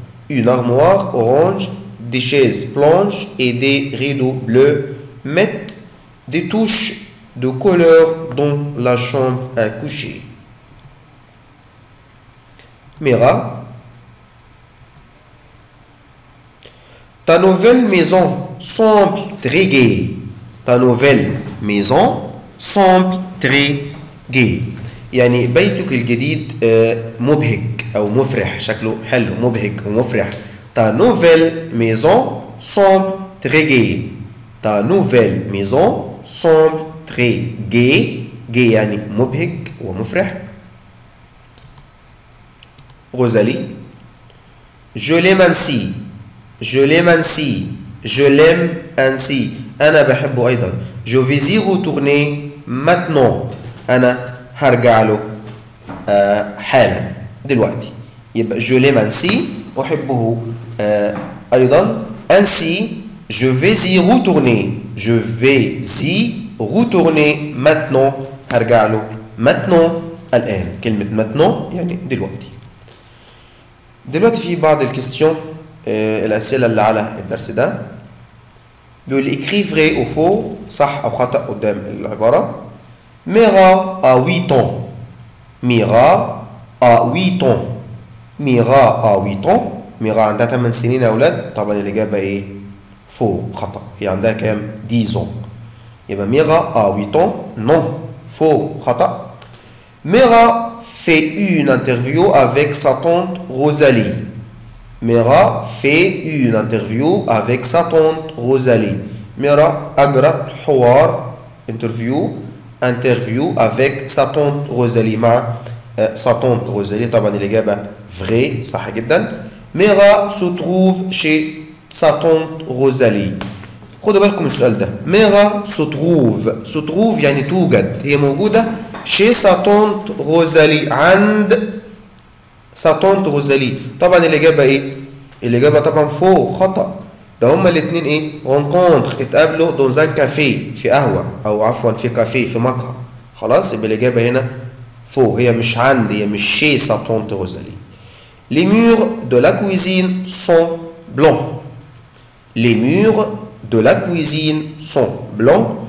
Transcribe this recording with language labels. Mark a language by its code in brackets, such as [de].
[fr] Une armoire orange, des chaises blanches et des rideaux bleus mettent des touches de couleur dans la chambre à coucher. Mira, ta nouvelle maison semble très gaie. Ta nouvelle maison semble très gaie. [ar] يعني بيتك الجديد مبهج أو مفرح، شكله حلو مبهج ومفرح. [fr] Ta nouvelle maison semble très gaie. Ta nouvelle maison semble très gaie. [ar] gaie يعني مبهج ومفرح. [fr] Rosalie, je l'aime ainsi. Je l'aime ainsi. Je l'aime ainsi. [ar] أنا بحبه أيضا. [fr] Je vais y retourner maintenant. [ar] أنا هرجع له حالا دلوقتي. يبقى [fr] je l'aime ainsi [ar] أحبه أيضا. [fr] Ainsi je vais y retourner. Je vais y retourner maintenant. [ar] هرجع له maintenant الآن. كلمة maintenant يعني دلوقتي. دلوقتي في بعض الكيستيون الأسئلة اللي على الدرس ده. بيقول [fr] écrit vrai ou faux، [ar] صح أو خطأ قدام العبارة. [fr] Mira a 8 ans. Mira a 8 ans. Mira a 8 ans. [ar] Mira عندها 8 سنين يا أولاد. طبعا الإجابة إيه؟ faux، خطأ. هي عندها كام؟ [fr] 10 ans. يبقى Mira a 8 ans. Non، faux، خطأ. Mira fait une interview avec sa tante Rosalie. Mira fait une interview avec sa tante Rosalie. Mira [ar] أجرت حوار [fr] interview avec sa tante Rosalie. مع sa tante Rosalie. [ar] طبعا الإجابة vrai، صح جدا. [fr] Mira se trouve chez sa tante Rosalie. [ar] خدوا بالكم السؤال ده. [fr] Mira se trouve [ar] يعني توجد، هي موجودة [fr] chez sa tante Rosalie، [ar] عند [fr] sa tante Rosalie. [ar] طبعا الإجابة إيه؟ الإجابة طبعا فوق، خطأ. ده هما الاتنين إيه؟ rencontre، اتقابلوا [fr] dans un café، [ar] في قهوة أو عفوا في كافيه، في مقهى. خلاص يبقى الإجابة هنا فوق، هي مش عند، هي مش [fr] chez sa tante Rosalie. Les murs de la cuisine sont blancs. Les murs de la cuisine sont blancs.